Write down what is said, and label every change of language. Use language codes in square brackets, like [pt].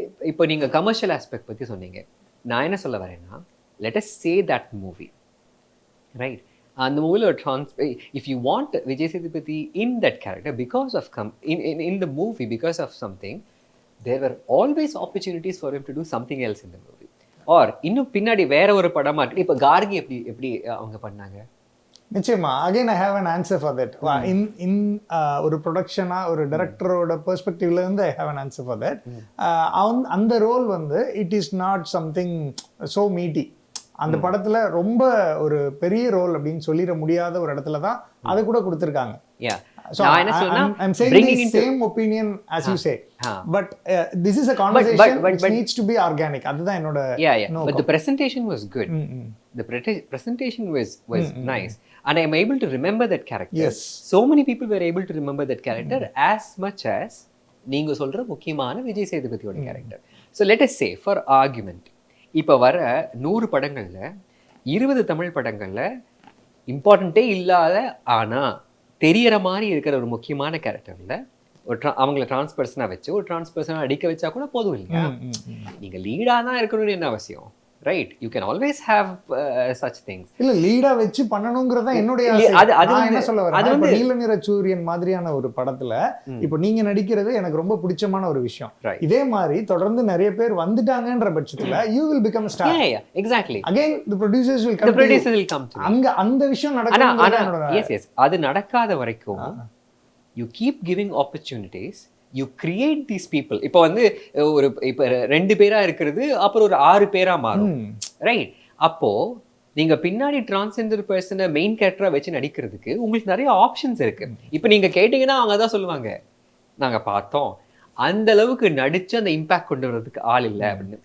[ta] இப்போ நீங்கள் commercial aspect பற்றி சொன்னீங்க. நான் என்ன சொல்ல வரேன்னா, [en] let us say that movie, [ta] right? அந்த மூவியில் ஒரு [en] if you want Vijay Sethupathi in that character because of in the movie because of something, there were always opportunities for him to do something else in the movie. [ta] Or இன்னும் பின்னாடி வேற ஒரு படமா இருக்கு. இப்போ கார்கி எப்படி அவங்க பண்ணாங்க? நிச்சயமா. [en] Again I have an answer for that. in [ta] ஒரு ப்ரொடக்ஷனா ஒரு டைரக்டரோட பெர்ஸ்பெக்டிவ்ல இருந்து [en] I have an answer for that. [ta] அந்த ரோல் வந்து [en] It is not something so meaty. [ta] அந்த படத்துல ரொம்ப ஒரு பெரிய ரோல் அப்படின்னு சொல்லிட முடியாத ஒரு இடத்துல தான் அதை கூட கொடுத்துருக்காங்க. [en] So I'm saying the same opinion as you say, but this is a conversation which needs to be organic. [ta] அதுதான் என்னோட [en] but the presentation was good. The presentation was nice and I am able to remember that character. Yes, so many people were able to remember that character as much as [ta] நீங்க சொல்ற முக்கியமான Vijay சேதுபதியோட character. [en] So let us say for argument, [ta] இப்போ வர 100 படங்களில் 20 தமிழ் படங்களில் இம்பார்ட்டண்ட்டே இல்லாத ஆனால் தெரியற மாதிரி இருக்கிற ஒரு முக்கியமான கேரக்டரில் அவங்கள டிரான்ஸ் பர்சனாக வச்சு ஒரு டிரான்ஸ் பர்சனாக அடிக்க வச்சா கூட போதும் இல்லையா? நீங்கள் லீடாக தான் இருக்கணும்னு என்ன அவசியம், right? [en] You can always have such things. [ta] இல்லை, லீடாக வச்சு பண்ணணுங்கிறதா என்னுடைய என்ன சொல்ல வரேன், அது நீல நிற சூரியன் மாதிரியான ஒரு படத்தில் இப்போ நீங்கள் நடிக்கிறது எனக்கு ரொம்ப பிடிச்சமான ஒரு விஷயம். இதே மாதிரி தொடர்ந்து நிறைய பேர் வந்துட்டாங்கன்ற பட்சத்தில் [en] you will become a star. Exactly. Again the producers will come to [ta] அங்க அந்த விஷயம் நடக்குது. [en] Yes, [ta] அது நடக்காத வரைக்கும் [en] you keep giving opportunities, you create these people. [ta] இப்போ வந்து இப்போ 2 பேரா இருக்கிறது அப்புறம் ஒரு 6 பேரா மாறும், ரைட்? அப்போ நீங்க பின்னாடி டிரான்ஸ்ஜெண்டர் பர்சனை மெயின் கேரக்டரா வச்சு நடிக்கிறதுக்கு உங்களுக்கு நிறைய ஆப்ஷன்ஸ் இருக்கு. இப்போ நீங்க கேட்டீங்கன்னா அவங்க தான் சொல்லுவாங்க, நாங்க பார்த்தோம், அந்த அளவுக்கு நடிச்சு அந்த இம்பாக்ட் கொண்டு வர்றதுக்கு ஆள் இல்லை அப்படின்னு.